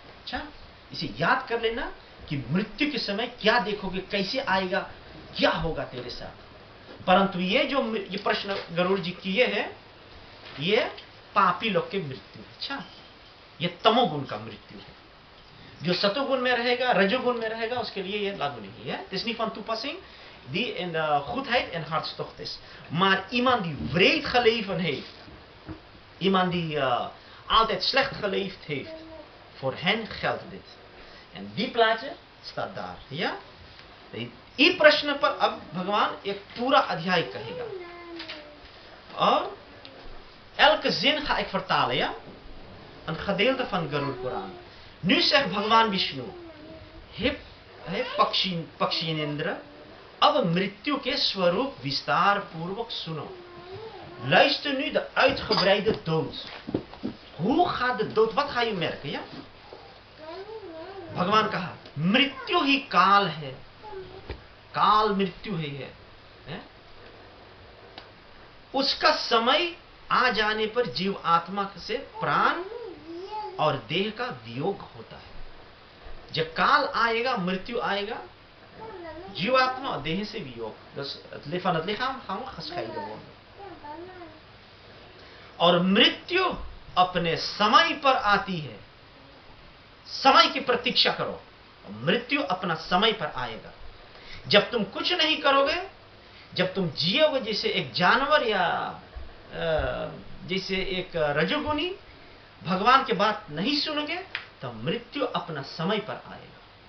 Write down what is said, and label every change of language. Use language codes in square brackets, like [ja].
[hi] अच्छा, इसे याद कर लेना कि मृत्यु के समय क्या देखोगे, कैसे आएगा, क्या होगा तेरे साथ। परंतु ये प्रश्न गरुड़ जी किए हैं, ये पापी लोग के मृत्यु है। अच्छा, ये तमोगुण का मृत्यु है। जो सतोगुण में रहेगा, रजोगुण में रहेगा, उसके लिए ये लागू नहीं है। [nl] Het is niet van toepassing die in goedheid en hartstocht is. Maar iemand die wreed geleefd heeft, iemand die altijd slecht geleefd heeft, voor hen geldt dit. En die plaatje staat daar, ja? [hi] इस प्रश्न पर अब भगवान एक पूरा अध्याय कहेगा, और [nl] elke zin ga ik vertalen, ja? Een gedeelte van Garuda Puran. Nu zegt [hi] भगवान विष्णु, हे पक्षीनेन्द्र, अब मृत्यु के स्वरूप विस्तार पूर्वक सुनो. [nl] Luister nu de uitgebreide dood. Hoe gaat de dood? Wat ga je merken, ja? [hi] भगवान कहा, मृत्यु ही काल है, काल मृत्यु ही है? उसका समय आ जाने पर जीव आत्मा से प्राण और देह का वियोग होता है. जब काल आएगा, मृत्यु आएगा, जीवात्मा और देह से वियोग. [nl] Dus het van het lichaam gaan we gescheiden worden. [hi] और मृत्यु अपने समय पर आती है. समय की प्रतीक्षा करो, मृत्यु अपना समय पर आएगा. जब तुम कुछ नहीं करोगे, जब तुम जियोगे जैसे एक जानवर या जैसे एक रजोगुनी भगवान की बात नहीं सुनोगे तो मृत्यु अपना समय पर आएगा।